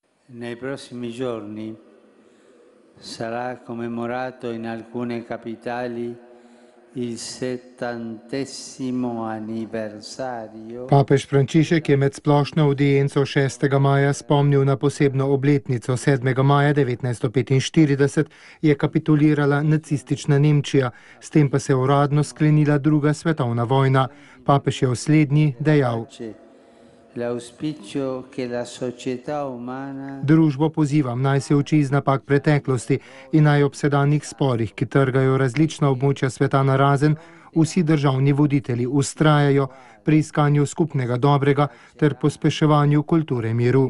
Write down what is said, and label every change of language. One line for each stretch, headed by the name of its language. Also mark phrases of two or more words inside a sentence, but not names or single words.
Italian: Nei prossimi giorni sarà commemorato in alcune capitali il 70. anniversario.
Slovenian: Papež Frančišek je med splošno audienco 6. maja spomnil na posebno obletnico. 7. maja 1945 je kapitulirala nacistična Nemčija, s tem pa se je uradno sklenila druga svetovna vojna. Papež je v slednji dejal: Družbo pozivam, naj se uči iz napak preteklosti in naj ob sedanjih sporih, ki trgajo različna območja sveta narazen, vsi državni voditelji vztrajajo pri iskanju skupnega dobrega ter pospeševanju kulture miru.